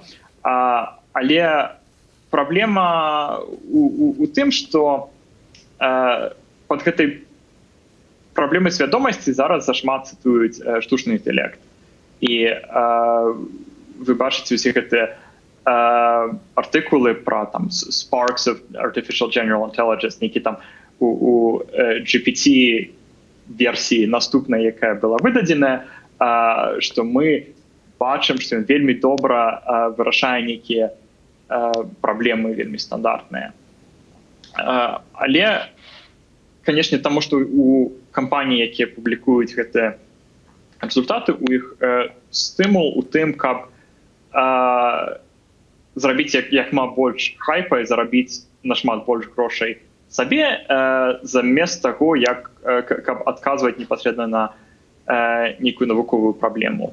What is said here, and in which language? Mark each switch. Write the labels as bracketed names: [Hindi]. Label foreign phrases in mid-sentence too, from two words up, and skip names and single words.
[Belarusian] Але праблема у тым, што пад гэтай праблемай свядомасці зараз зашмат цытуюць штучны інтэлект. І вы бачыце усе гэтыя артыкулы пра там [English] sparks of artificial general intelligence, [Belarusian] які там у GPT версіі наступнай, якая была выдадзеная, што мы бачым, што ён вельмі добра вырашае нейкія праблемы вельмі стандартныя. Але, канешне, таму што у кампаній, якія публікуюць гэтыя результаты, у іх стымул у тым, каб зрабіць якма больш хайпа і зарабіць нашмат больш грошай сабе, замест таго, каб адказваць непасрэдна на нейкую навуковую праблему.